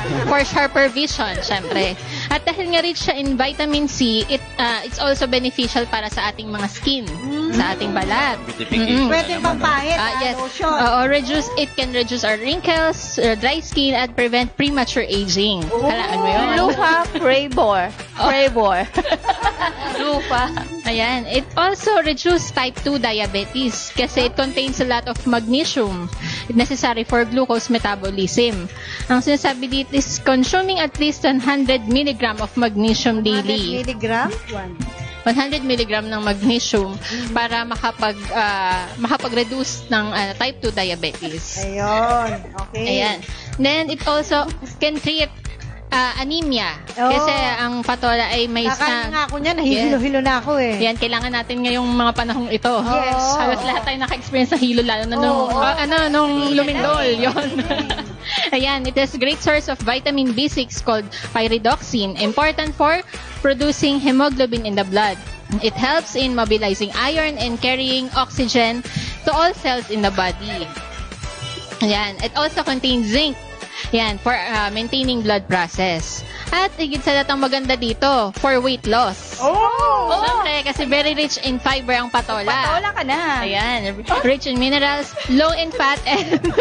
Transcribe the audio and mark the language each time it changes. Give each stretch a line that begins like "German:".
English: For sharper vision,
Filipino: syempre. At dahil nga rich siya in vitamin C,
English: it's also beneficial
Filipino: para sa ating mga skin, sa ating balat. Pwede pampahit,
English: Yes. lotion. It can reduce our wrinkles, dry skin, at prevent premature aging.
Filipino: Halaan mo yun? Lupa, Prebor. Lupa. Ayan.
English: It also reduces type 2 diabetes kasi it contains a lot of magnesium necessary for glucose metabolism.
Filipino: Ang sinasabi dito
English: is consuming at least 100 milligram of magnesium daily. 100 milligram?
Filipino: 100 milligram ng magnesium para makapag-reduce ng type 2 diabetes. Ayun. Okay. Ayan.
English: Then, it also can treat anemia.
Filipino: Kasi ang patola ay may Kakain nga ako niyan, nahihilo-hilo na ako eh. Yan, kailangan natin ngayong mga panahong ito.
English: Yes.
Filipino: Halos lahat tayo naka-experience ng hilo, lalo na nung lumindol. Yun.
English: Ayan, it is a great source of vitamin B6 called pyridoxine, important for producing hemoglobin in the blood. It helps in mobilizing iron and carrying oxygen to all cells in the body. Ayan, it also contains zinc. Yan, for maintaining blood process.
Filipino: At higit sa lahat ang maganda dito,
English: for weight loss.
Filipino: Siyempre, kasi
English: very rich in fiber
Filipino: ang patola. Patola ka na.
English: Ayan, rich in minerals, low in fat, and...